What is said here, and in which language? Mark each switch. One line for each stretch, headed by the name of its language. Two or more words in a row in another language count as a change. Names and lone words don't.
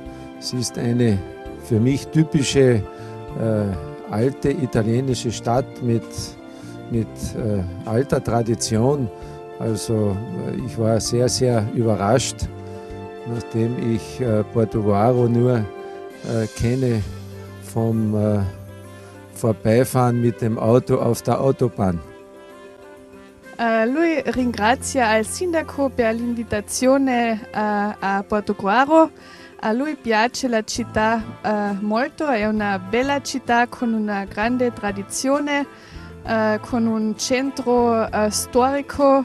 German: Sie ist eine für mich typische alte italienische Stadt mit alter Tradition. Also ich war sehr, sehr überrascht, nachdem ich Portogruaro nur kenne vom Vorbeifahren mit dem Auto auf der Autobahn.
Italian: Lui ringrazia il sindaco per l'invitazione a Portogruaro. A lui piace la città molto, è una bella città con una grande tradizione, con un centro storico.